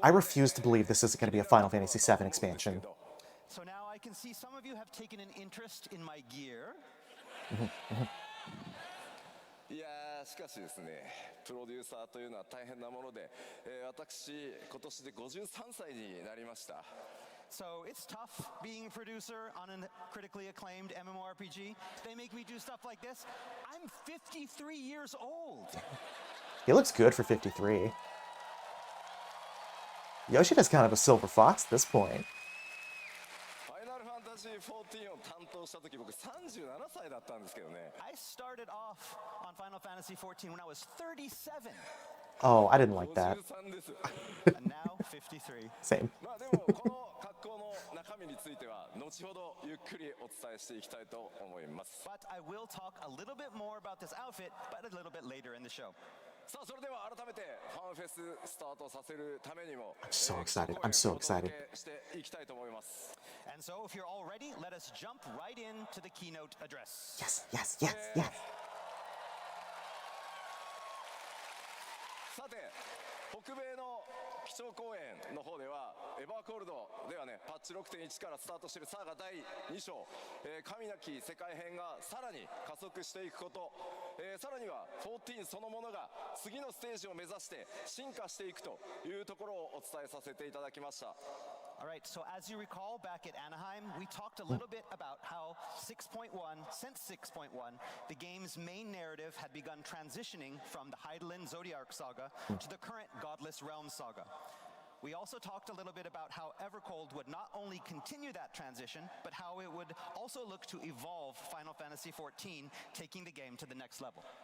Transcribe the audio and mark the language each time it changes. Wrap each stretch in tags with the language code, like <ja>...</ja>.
<en>I refuse to believe this isn't going to be a Final Fantasy VII expansion. So now I can see some of you have taken an interest in my gear.</en> <ja>いやーしかしですね、プロデューサーというのは大変なもので、私今年で53歳になりました。</ja> <en>So it's tough being a producer on a critically acclaimed MMORPG. They make me do stuff like this. I'm 53 years old. He looks good for 53. Yoshida's kind of a silver fox at this point.</en> <ja>ファイナルファンタジー14を担当した時僕37歳だったんですけどね。</ja> <en>I started off on Final Fantasy XIV when I was 37, Oh, I didn't like that.</en> <ja>53です。</ja> <en>and now 53. Same.</en> <ja>まあでもこの格好の中身については後ほどゆっくりお伝えしていきたいと思います。</ja> <en>But I will talk a little bit more about this outfit, but a little bit later in the show.</en> <ja>さあそれでは改めてファンフェススタートさせるためにも</ja> <en>so excited. I'm so excited.</en> <ja>お届けしていきたいと思います。</ja> <en>And so, if you're all ready, let us jump right into the keynote address. Yes, yes, yes, yes.</en> <ja>さて北米の基調講演の方ではエバーコールドではねパッチ 6.1 からスタートしているサーガ第2章、神なき世界編がさらに加速していくこと、さらには14そのものが次のステージを目指して進化していくというところをお伝えさせていただきました。</ja> <en>All right, so as you recall, back at Anaheim, we talked a little bit about how 6.1, since 6.1, the game's main narrative had begun transitioning from the Hydaelyn Zodiac saga to the current Godless Realms saga. We also talked a little bit about how Evercold would not only continue that transition, but how it would also look to evolve Final Fantasy XIV, taking the game to the next level.</en>